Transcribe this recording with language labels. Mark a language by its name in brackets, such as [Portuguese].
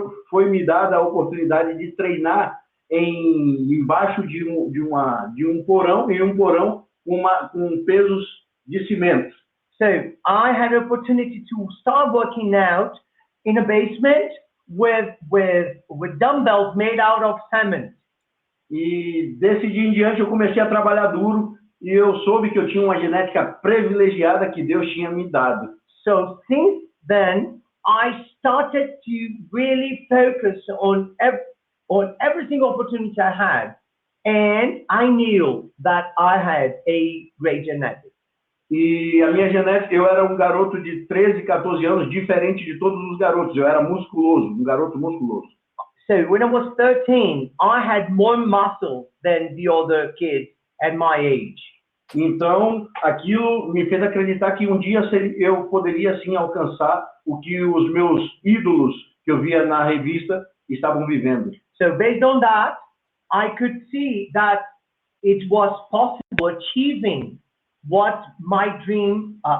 [Portuguese] Foi-me dada a oportunidade de treinar embaixo de um porão, em um porão com pesos de cimento. [English] So I had an opportunity to start working out in a basement with dumbbells made out of cement. [Portuguese] E desse dia em diante eu comecei a trabalhar duro e eu soube que eu tinha uma genética privilegiada que Deus tinha me dado. [English] So since then, I started to really focus on every single opportunity I had, and I knew that I had a great genetic. [Portuguese] E a minha genética, eu era um garoto de 13, 14 anos, diferente de todos os garotos. Eu era musculoso, um garoto musculoso. [English] So when I was 13, I had more muscle than the other kids at my age. [Portuguese] Então, aquilo me fez acreditar que um dia eu poderia sim alcançar o que os meus ídolos que eu via na revista estavam vivendo. [English] So based on that, I could see that it was possible achieving my dream.